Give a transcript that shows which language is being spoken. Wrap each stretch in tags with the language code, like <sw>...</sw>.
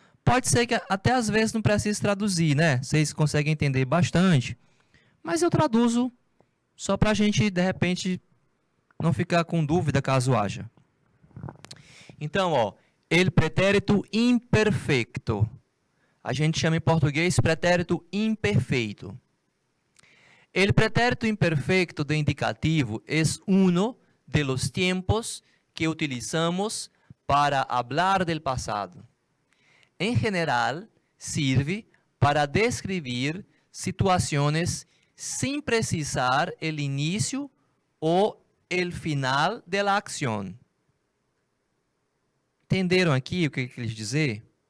<pt>Pode ser que até às vezes não precise traduzir, Vocês conseguem entender bastante, mas eu traduzo só para a gente, de repente, não ficar com dúvida caso haja. Então, el pretérito imperfeito. A gente chama em português pretérito imperfeito.</pt> <es>El pretérito imperfeito do indicativo es uno de los tiempos que utilizamos para hablar del pasado. En general, sirve para describir situaciones sin precisar el inicio o el final de la acción.</es> <pt>Entenderam aqui o que eu quis dizer?</pt>